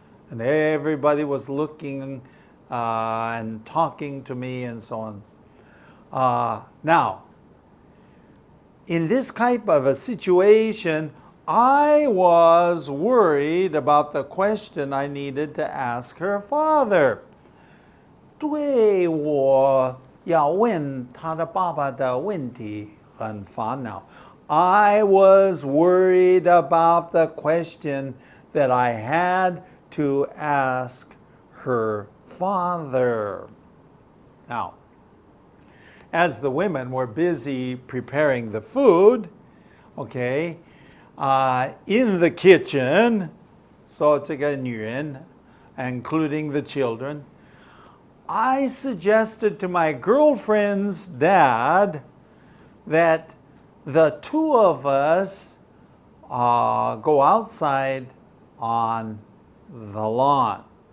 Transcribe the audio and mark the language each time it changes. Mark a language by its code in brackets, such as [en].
[en] And everybody was looking and talking to me and so on. Now, in this type of a situation, I was worried about the question I needed to ask her father. [zh] 对我要问他的爸爸的问题很烦恼。 [en] I was worried about the question that I had to ask her father. Now, as the women were busy preparing the food, okay, in the kitchen, so [zh] 这个女人, [en] including the children, I suggested to my girlfriend's dad that the two of us go outside on the lawn.